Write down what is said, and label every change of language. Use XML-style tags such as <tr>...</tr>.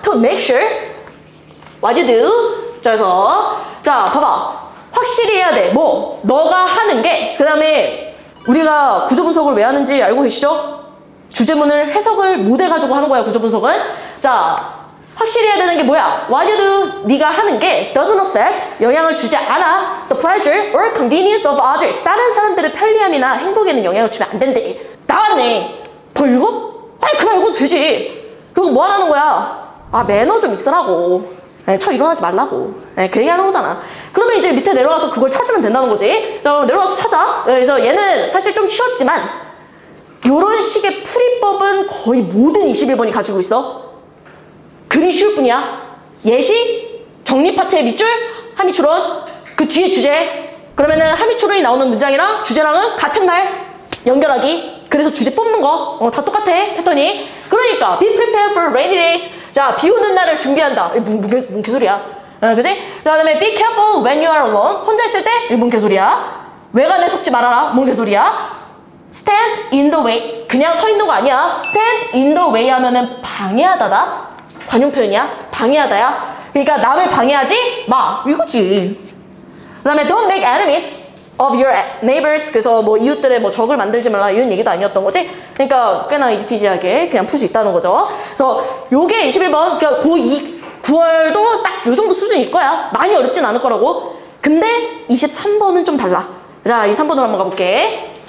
<en>To make sure. What you do.</en> <ko>자, 그래서 자, 봐봐. 확실히 해야 돼. 뭐? 너가 하는 게 그 다음에 우리가 구조분석을 왜 하는지 알고 계시죠? 주제문을 해석을 못 해가지고 하는 거야, 구조분석은. 자, 확실히 해야 되는 게 뭐야?</ko> <en>What you do,</en> <ko>네가 하는 게</ko> <en>doesn't affect,</en> <ko>영향을 주지 않아</ko> <en>the pleasure or convenience of others.</en> <ko>다른 사람들의 편리함이나 행복에는 영향을 주면 안 된대. 나왔네. 더 읽어? 아니, 그만 읽어도 되지. 그거 뭐 하라는 거야? 매너 좀 있으라고. 쳐 일어나지 말라고. 그 얘기하는 거잖아. 그러면 이제 밑에 내려가서 그걸 찾으면 된다는 거지. 자, 내려가서 찾아. 그래서 얘는 사실 좀 쉬웠지만 요런 식의 풀이법은 거의 모든 21번이 가지고 있어. 글이 쉬울 뿐이야. 예시, 정리 파트의 밑줄, 하미추론, 그 뒤에 주제. 그러면은 하미추론이 나오는 문장이랑 주제랑은 같은 말 연결하기. 그래서 주제 뽑는 거 다 똑같아, 패턴이. 그러니까</ko> <en>be prepared for rainy days.</en> <ko>자, 비 오는 날을 준비한다. 뭔 개소리야. 그지? 자, 그다음에</ko> <en>be careful when you are alone.</en> <ko>혼자 있을 때 뭔 개소리야. 외관에 속지 말아라. 뭔 개소리야.</ko> <en>stand in the way.</en> <ko>그냥 서 있는 거 아니야.</ko> <en>stand in the way</en> <ko>하면은 방해하다다. 관용 표현이야. 방해하다야. 그러니까 남을 방해하지 마. 이거지. 그 다음에</ko> <en>don't make enemies of your neighbors.</en> <ko>그래서 뭐 이웃들의 뭐 적을 만들지 말라 이런 얘기도 아니었던 거지. 그러니까 꽤나 이지피지하게 그냥 풀 수 있다는 거죠. 그래서 요게 21번. 그러니까 9월도 딱 요 정도 수준일 거야. 많이 어렵진 않을 거라고. 근데 23번은 좀 달라. 자, 23번으로 한번 가볼게.</ko>